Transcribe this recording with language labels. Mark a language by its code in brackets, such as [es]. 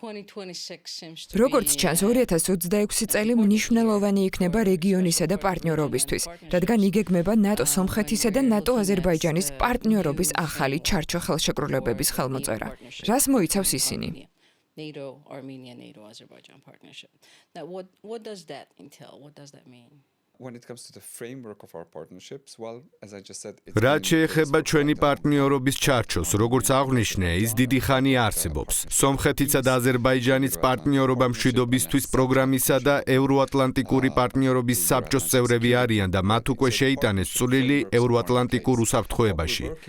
[ka] როგორც ჩანს, 2026 წელი მნიშვნელოვანი იქნება რეგიონისა და პარტნიორობისთვის, რადგან იგეგმება ნატო სომხეთისა და ნატო აზერბაიჯანის პარტნიორობის ახალი ჩარჩო ხელშეკრულებების ხელმოწერა. რას მოიცავს ისინი? [en] NATO, Armenia, NATO, Azerbaijan partnership. Now, what does that entail? What does that mean? When it comes to the framework of our partnerships, well, as I just said, [ka] რაც შეეხება ჩვენი პარტნიორობის ჩარჩოს, როგორც აღვნიშნე, ის დიდი ხანი არსებობს. სომხეთისა და აზერბაიჯანის პარტნიორობა მშვიდობისთვის პროგრამისა და ევროატლანტიკური პარტნიორობის საბჭოს წევრები არიან და მათ უკვე შეიტანეს წვლილი ევროატლანტიკურ უსაფრთხოებაში.